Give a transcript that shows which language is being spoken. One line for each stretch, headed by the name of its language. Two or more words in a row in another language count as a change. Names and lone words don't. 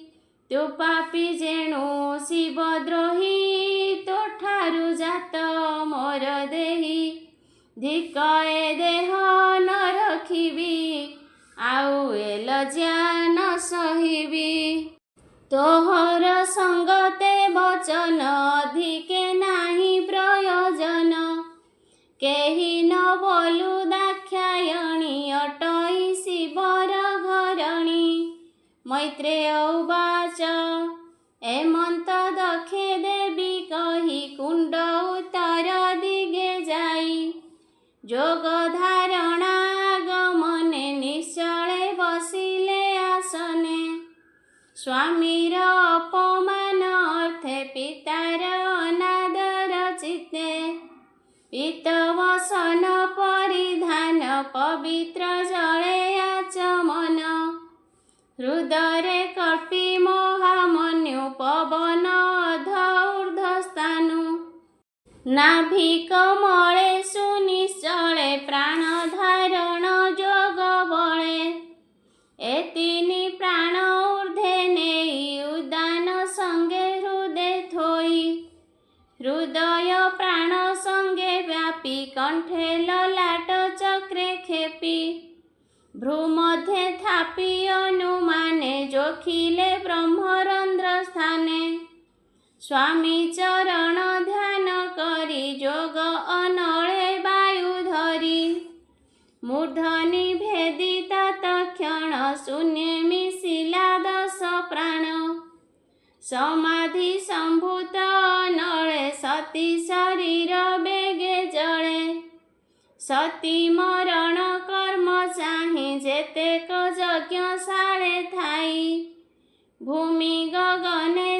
Odia: ତୁ ପାପୀ ଯେଣୁ ଶିବଦ୍ରୋହୀ ତୋ ଠାରୁ ଜାତ ମୋର ଦେହୀ ଧିକଏ ଦେହ ନ ରଖିବୀ ଆଉ ଏ ଲଜ୍ଜା ନ ସହିବୀ ତୋହର ସଙ୍ଗତେ ବଚନ ଅଧିକେ ନାହିଁ ପ୍ରୟୋଜନ କେହି ନ ବୋଲୁ ଦାକ୍ଷାୟଣୀ ଅଟଇ ଶିବର ଘରଣୀ ମୈତ୍ରେୟ ଉବାଚ ଏମନ୍ତ ଦଖେ ଦେବୀ କହି କୁଣ୍ଡ ଉତ୍ତର ଦିଗେ ଯାଇ ଯୋଗ ଧାରଣା ଗମନେ ନିଶ୍ଚଳେ ବସିଲେ ଆସନେ ସ୍ୱାମୀର ଅପମାନ ଅର୍ଥେ ପିତାର ଅନାଦର ଚିତ୍ତେ ପିତବସନ ପରିଧାନ ପବିତ୍ର ଜଳେ ଆଚମନ ହୃଦୟ କଳ୍ପୀ ମହାମନ୍ୟୁ ପବନ ଅଧ ଊର୍ଦ୍ଧ୍ୱସ୍ଥାନୁ ନାଭିକ ମଳେ ସୁନିଶ୍ଚଳେ ପ୍ରାଣ ଧାରଣ ଯୋଗ ବଳେ ଏ ତିନି ପ୍ରାଣ ଊର୍ଦ୍ଧ୍ୱେ ନେଇ ଉଦାନ ସଙ୍ଗେ ହୃଦୟ ଥୋଇ ହୃଦୟ ପ୍ରାଣ ସଙ୍ଗେ ବ୍ୟାପି କଣ୍ଠେ ଲଲାଟ ଚକ୍ରେ ଖେପି ଭ୍ରୂମଧ୍ୟେ ଥାପି ଅନୁମାନେ ଯୋଖିଲେ ବ୍ରହ୍ମରନ୍ଧ୍ର ସ୍ଥାନେ ସ୍ୱାମୀ ଚରଣ ଧ୍ୟାନ କରି ଯୋଗ ଅନଳେ ବାୟୁ ଧରି ମୂର୍ଦ୍ଧନି ଭେଦିତ ତକ୍ଷଣ ଶୂନ୍ୟେ ମିଶିଲା ଦଶ ପ୍ରାଣ ସମାଧି ସମ୍ଭୂତ ଅନଳେ ସତୀ ଶରୀର ବେଗେ ଜଳେ ସତୀ ମରଣ କର୍ମ ଚାହିଁ ଯେତେକ ଯଜ୍ଞଶାଳେ ଥାଇ ଭୂମି ଗଗନେ